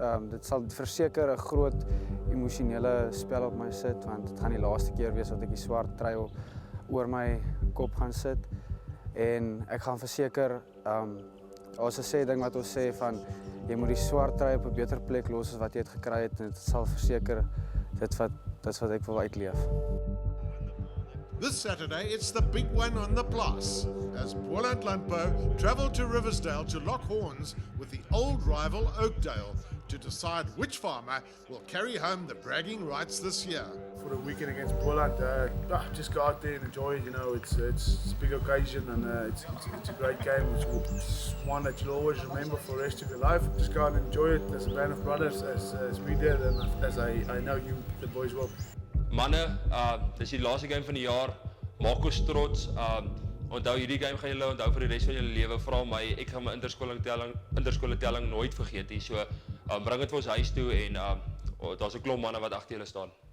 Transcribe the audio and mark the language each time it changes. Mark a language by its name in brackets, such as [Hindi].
[Afrikaans] Dit sal verseker 'n groot emosionele spel op my sit, want dit gaan die laaste keer wees dat ek die swart trui oor my kop gaan sit. En ek gaan verseker, ons sê ding wat ons sê van jy moet die swart trui op 'n beter plek los as wat jy het gekry het, en dit sal verseker dit wat ek wil uitleef. [English] This Saturday, it's the big one on the plus, as BOLAND LANDBOU travel to Riversdale to lock horns with the old rival Oakdale to decide which farmer will carry home the bragging rights this year. For the weekend against BOLAND, just go out there and enjoy it. You know, it's a big occasion, and it's a great game. It's one that you'll always remember for the rest of your life. Just go and enjoy it as a band of brothers, as we did, and as I know you, the boys, will. [Afrikaans] Manne, dis die laaste game van die jaar. Maak ons trots. Onthou hierdie game gaan julle onthou vir die res van julle lewe. Vra my, ek gaan my interskoole telling nooit vergeet nie. So bring dit vir ons huis toe en daar's 'n klomp manne wat agter julle staan.